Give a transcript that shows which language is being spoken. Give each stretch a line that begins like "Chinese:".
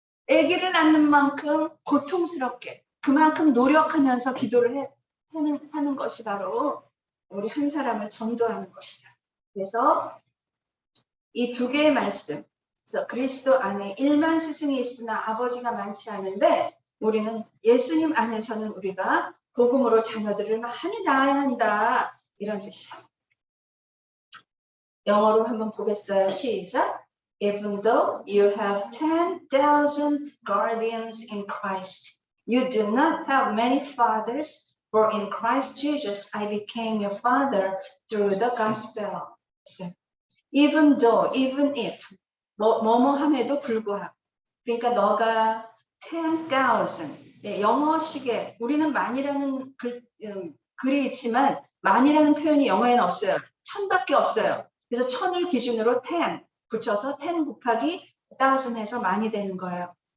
Korean: 아기를 낳는 만큼 고통스럽게 그만큼 노력하면서 기도를 하는 것이 바로 우리 한 사람을 전도하는 것이다. 그래서 이 두 개의 말씀, 그래서 그리스도 안에 1만 스승이 있으나 아버지가 많지 않은데 우리는 예수님 안에서는 우리가 복음으로 자녀들을 많이 낳아야 한다. 이런 뜻이에요. 영어로 한번 보겠어요. 시작.
English: Even though you have 10,000 guardians in Christ, you do not have many fathers, for in Christ Jesus I became your father through the gospel.
Korean: Even though, even if, 뭐뭐함에도 불구하고. 그러니까 너가 10,000, 영어식에 우리는 만이라는 글이 있지만 만이라는 표현이 영어에는 없어요. 1000밖에 없어요. 그래서 1000을 기준으로 10 붙여서 10 곱하기 1000 해서 많이 되는 거예요.